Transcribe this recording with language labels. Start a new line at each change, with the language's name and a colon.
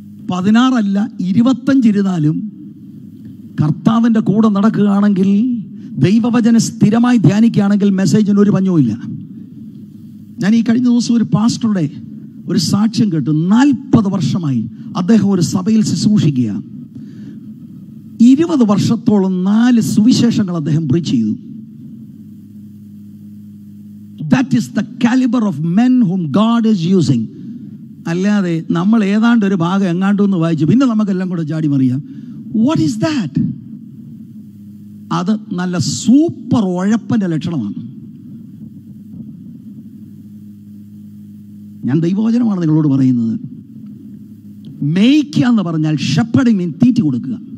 Malayalam: 16 അല്ല 25 ഇരുന്നാലും കർത്താവിന്റെ കൂടെ നടക്കുകയാണെങ്കിൽ, ദൈവവചനം സ്ഥിരമായി ധ്യാനിക്കുകയാണെങ്കിൽ മെസ്സേജിന് ഒരു പഞ്ഞവുമില്ല. ഞാൻ ഈ കഴിഞ്ഞ ദിവസം ഒരു പാസ്റ്ററുടെ ഒരു സാക്ഷ്യം കേട്ടു. 40 വർഷമായി അദ്ദേഹം ഒരു സഭയിൽ ശുശ്രൂഷിക്കുക. 20 വർഷത്തോളം 4 സുവിശേഷങ്ങൾ അദ്ദേഹം പ്രീച്ച് ചെയ്തു.
English: That is the caliber of men whom God is using.
Malayalam: അല്ലാതെ നമ്മൾ ഏതാണ്ട് ഒരു ഭാഗം എങ്ങാണ്ടൊന്ന് വായിച്ചു പിന്നെ നമുക്കെല്ലാം കൂടെ ചാടി മറിയാം.
English: What is that?
Malayalam: അത് നല്ല സൂപ്പർ ഉഴപ്പന്റെ ലക്ഷണമാണ്. ഞാൻ ദൈവവചനമാണ് നിങ്ങളോട് പറയുന്നത്. മേയ്ക്കുക എന്ന് പറഞ്ഞാൽ ഷെപ്പർഡിങ് മീൻ തീറ്റി കൊടുക്കുക.